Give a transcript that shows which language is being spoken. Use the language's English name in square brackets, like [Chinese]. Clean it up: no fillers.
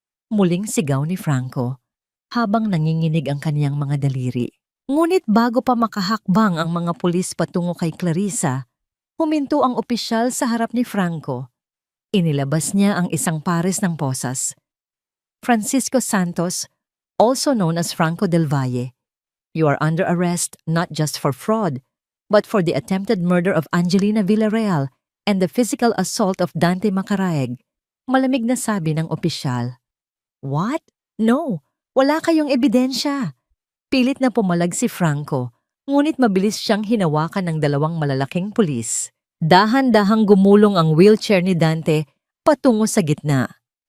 [Filipino] Muling sigaw ni Franco habang nanginginig ang kaniyang mga daliri. Ngunit bago pa makahakbang ang mga pulis patungo kay Clarissa, huminto ang opisyal sa harap ni Franco. Inilabas niya ang isang pares ng posas. [English] Francisco Santos, also known as Franco del Valle, you are under arrest not just for fraud, but for the attempted murder of Angelina Villarreal and the physical assault of Dante Macaraeg. [Filipino] Malamig na sabi ng opisyal. [English] What? No, [Filipino] wala kayong ebidensya. Pilit na pumalag si Franco, ngunit mabilis siyang hinawakan ng 2 malalaking pulis. Dahan-dahang gumulong ang wheelchair ni Dante patungo sa gitna.